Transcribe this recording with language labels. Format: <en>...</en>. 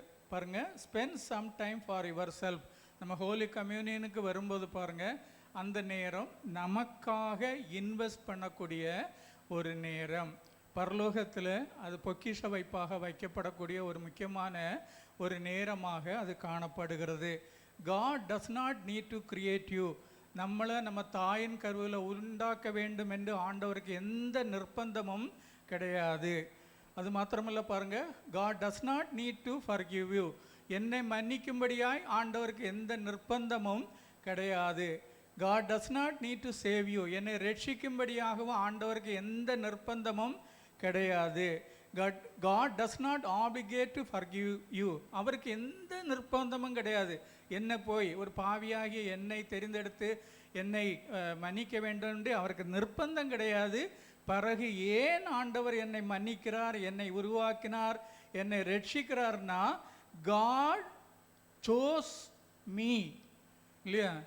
<ta>பாருங்கள்,</ta> <en>Spend some time for yourself.</en> <ta>நம்ம ஹோலி கம்யூனியனுக்கு வரும்போது பாருங்கள், அந்த நேரம் நமக்காக இன்வெஸ்ட் பண்ணக்கூடிய ஒரு நேரம். பரலோகத்தில் அது பொக்கிஷ வைப்பாக வைக்கப்படக்கூடிய ஒரு முக்கியமான ஒரு நேரமாக அது காணப்படுகிறது.</ta> <en>God does not need to create you.</en> <ta>நம்மளை நம்ம தாயின் கருவில் உண்டாக்க வேண்டும் என்று ஆண்டவருக்கு எந்த நிர்பந்தமும் கிடையாது. அது மாத்திரமல்ல, பாருங்கள்,</ta> <en>God does not need to forgive you.</en> <ta>என்னை மன்னிக்கும்படியாய் ஆண்டவருக்கு எந்த நிர்பந்தமும் கிடையாது.</ta> <en>God does not need to save you.</en> <ta>என்னை ரட்சிக்கும்படியாகவும் ஆண்டவருக்கு எந்த நிர்பந்தமும் கிடையாது.</ta> <en>God does not obligate to forgive you.</en> <ta>அவருக்கு எந்த நிர்பந்தமும் கிடையாது. என்னை போய் ஒரு பாவியாகி என்னை தெரிந்தெடுத்து என்னை மன்னிக்க வேண்டும் என்று அவருக்கு நிர்பந்தம் கிடையாது. பிறகு ஏன் ஆண்டவர் என்னை மன்னிக்கிறார், என்னை உருவாக்கினார், என்னை ரட்சிக்கிறார்னா,</ta> <en>God chose me.</en> <ta>இல்லையா?</ta>